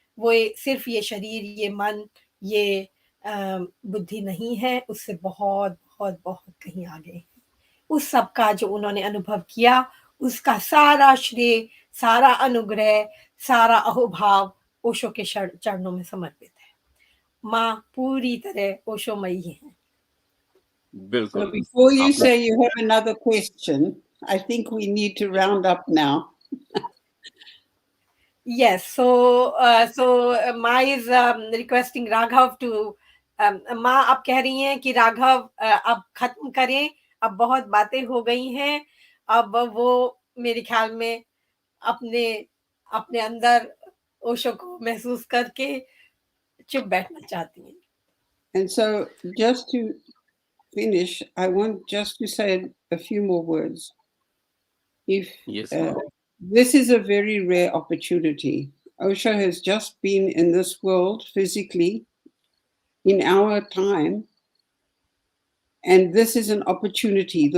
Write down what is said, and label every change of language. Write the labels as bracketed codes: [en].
[hi] वो सिर्फ ये शरीर, ये मन, ये बुद्धि नहीं है, उससे बहुत बहुत बहुत कहीं आगे है। उस सब का जो उन्होंने अनुभव किया, उसका सारा श्रेय, सारा अनुग्रह, सारा अहोभाव ओशो के चरणों में समर्पित है। माँ पूरी तरह ओशोमयी है। बिल्कुल। [en] So before you say you have another question, I think we need to round up now. Yes, so Ma is requesting Raghav to [hi] माँ आप कह रही हैं कि राघव अब खत्म करें, अब बहुत बातें हो गई हैं, अब वो मेरे ख्याल में अपने अपने अंदर ओशो को महसूस करके चुप बैठना चाहती हैं। [en] And so just to finish, I want just to say a few more words. If Yes, this is a very rare opportunity. Osho has just been in this world physically in our time, and this is an opportunity.